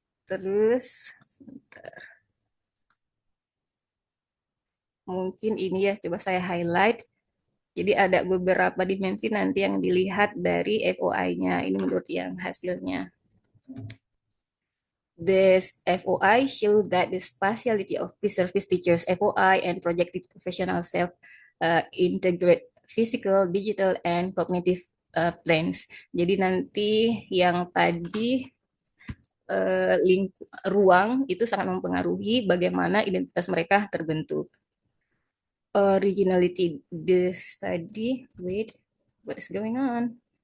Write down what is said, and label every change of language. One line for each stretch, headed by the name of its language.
Indonesian: terus mungkin ini ya coba saya highlight. Jadi ada beberapa dimensi nanti yang dilihat dari FOI-nya. Ini menurut yang hasilnya.
English: This FOI show that the spatiality of pre-service teachers FOI and projected professional self integrate physical, digital, and cognitive planes.
Indonesian: Jadi nanti yang tadi ruang itu sangat mempengaruhi bagaimana identitas mereka terbentuk.
English: Originality the study, wait, what is going on?